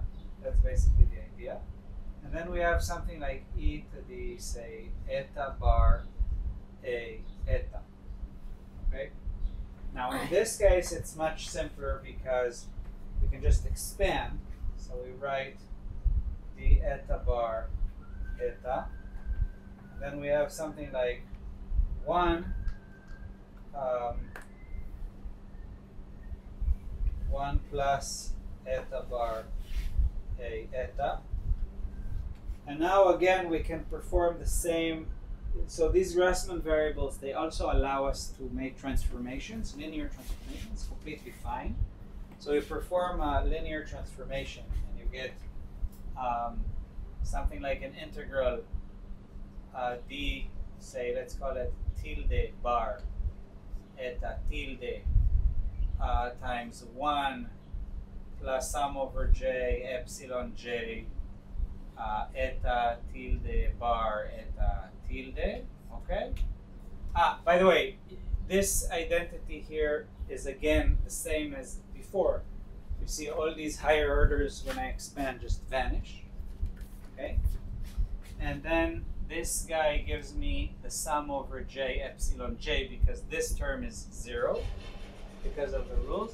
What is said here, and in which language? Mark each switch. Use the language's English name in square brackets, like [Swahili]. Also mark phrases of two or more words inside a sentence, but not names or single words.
[English] That's basically the idea. And then we have something like e to the, say, eta bar a eta. Okay? Now in this case, it's much simpler because we can just expand. So we write the eta bar eta. And then we have something like 1 plus eta bar a eta. And now again we can perform the same. So these Grassmann variables, they also allow us to make transformations, linear transformations, completely fine. So you perform a linear transformation and you get something like an integral d, say, let's call it tilde bar eta tilde times 1 plus sum over j epsilon j eta tilde bar eta tilde. Okay? By the way, this identity here is again the same as before. You see all these higher orders when I expand just vanish. Okay? And then this guy gives me the sum over j epsilon j because this term is 0 because of the rules.